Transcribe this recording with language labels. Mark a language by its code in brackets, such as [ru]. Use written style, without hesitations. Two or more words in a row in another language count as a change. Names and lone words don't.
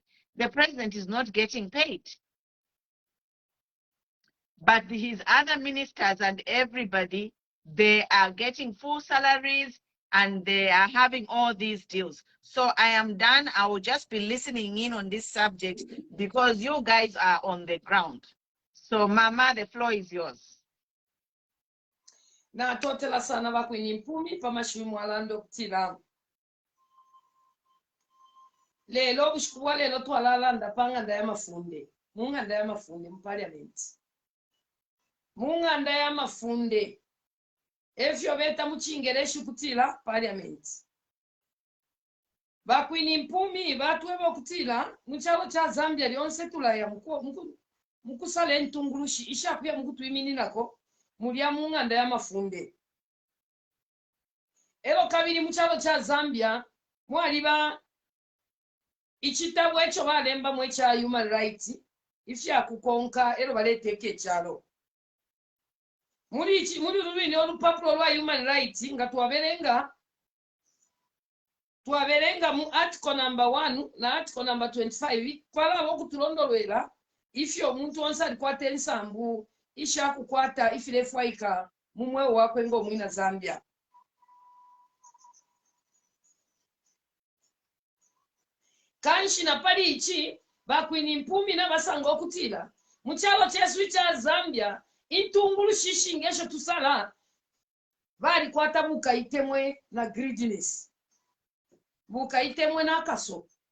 [en] The president is not getting paid. But his other ministers and everybody, they are getting full salaries and they are having all these deals. So I am done. I will just be listening in on this subject because you guys are on the ground. So Mama, the floor is yours. [bem] Na totela sana bakwini mpumi pamashimu alando kutila. Lelo bushikuwa lelo twalalanda panganda ya mafunde. Munganda ya mafunde Parliament. Munganda ya mafunde. Efyo beta muchingereshi kutila Parliament. Bakwini mpumi batwebo kutila muchalo cha Zambia lyonse tulaya mukusale ntungulushi ishakuya mukutwimini nako mulya munganda ya mafunde. Elo kabiri muchalo cha Zambia mwaliba ichitabu echo balemba mwecha [en] human rights [bem] ifya kukonka elo baleteke chalo. Muri lulwini olupapuro lwa [en] human rights [bem] nga twaberenga mu [en] article number [bem] 1 na article number 25 kwala okutulondolwera ifyo omuntu onse alikwata ensambu isha kukwata ifilefwaika mumwe wakwe ngo mwina Zambia. Kanshi na pali ichi bakwini mpumi na basango okutila muchalo chesu cha Zambia intungulu shishingesho tusala bali kwata buka itemwe na greediness, buka itemwe na kaso.